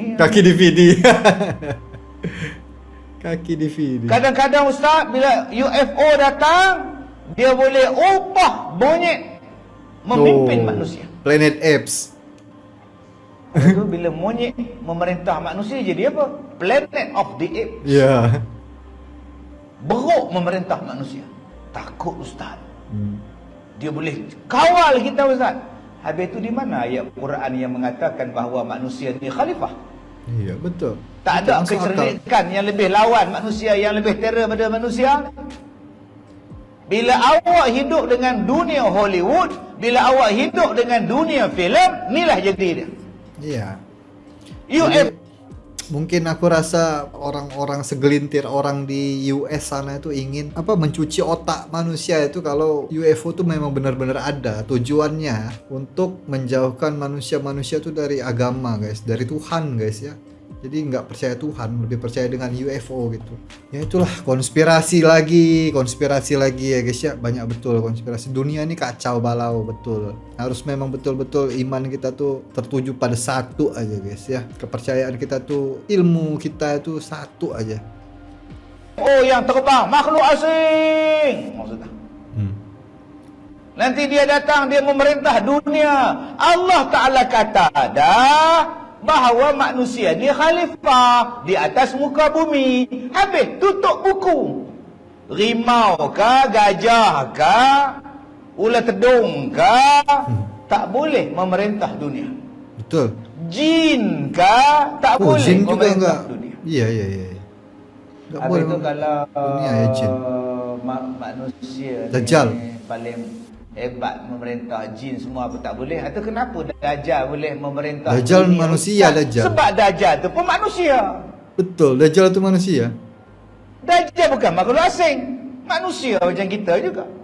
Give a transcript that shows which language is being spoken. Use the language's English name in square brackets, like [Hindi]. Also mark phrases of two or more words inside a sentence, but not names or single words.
[Malay] Kaki DVD. Kaki DVD. Kadang-kadang Ustaz, bila UFO datang, dia boleh ubah monyet memimpin manusia. Planet Apes. Itu bila monyet memerintah manusia jadi apa? Planet of the Apes. Ya. Beruk memerintah manusia. Takut Ustaz. Dia boleh kawal kita Ustaz. Habis itu di mana ayat Quran yang mengatakan bahawa manusia ni khalifah? Iya, betul. Tak Betul, ada masuk akal. kecerdikan yang lebih lawan manusia, yang lebih terror pada manusia. Bila awak hidup dengan dunia Hollywood, bila awak hidup dengan dunia filem, inilah jadi dia. Iya. UFO. [Indonesian] Mungkin aku rasa orang-orang segelintir orang di US sana itu ingin mencuci otak manusia itu kalau UFO itu memang benar-benar ada. Tujuannya untuk menjauhkan manusia-manusia itu dari agama guys, dari Tuhan guys ya. Jadi nggak percaya Tuhan, lebih percaya dengan UFO gitu. Ya itulah konspirasi lagi ya guys ya. Banyak betul konspirasi. Dunia ini kacau balau betul. Harus memang betul-betul iman kita tuh tertuju pada satu aja guys ya. Kepercayaan kita tuh, ilmu kita itu satu aja. [Malay] Oh yang terbang, makhluk asing maksudnya. Nanti dia datang, dia memerintah dunia. Allah Ta'ala kata bahawa manusia ni khalifah di atas muka bumi. Habis tutup buku. Rimau kah, gajah kah, ular tedung kah, tak boleh memerintah dunia. Betul. Jin kah, tak boleh [Indonesian] Jin juga [Malay] memerintah [Indonesian] enggak. [Malay] dunia. [Indonesian] Iya. Enggak [Malay] Habis [Indonesian] boleh. [Malay] itu kalau [Indonesian] dunia ya jin. [Malay] manusia Dajjal. ni paling hebat memerintah, jin semua apa tak boleh. Atau kenapa Dajjal boleh memerintah Dajjal dunia? manusia, Dajjal. Sebab Dajjal tu pun manusia. Betul, Dajjal itu manusia. Dajjal bukan makhluk asing, manusia macam kita juga.